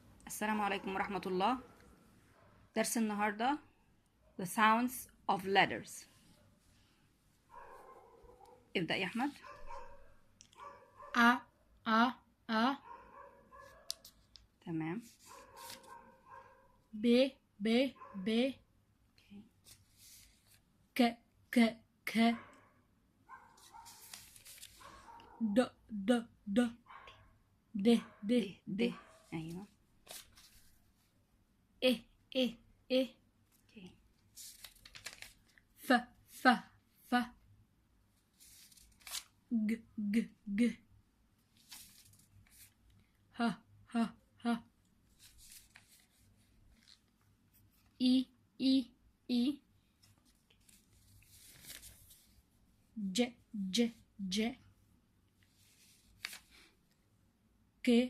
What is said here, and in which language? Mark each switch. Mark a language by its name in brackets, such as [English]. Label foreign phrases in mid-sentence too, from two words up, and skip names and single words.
[Arabic] السلام عليكم ورحمة الله. درس النهاردة [English] The sounds of letters. [Arabic] ابدأ يا أحمد. [English] A [Arabic] تمام. [English] B K D [Arabic] أيوة. [English] E Okay. F G H I J K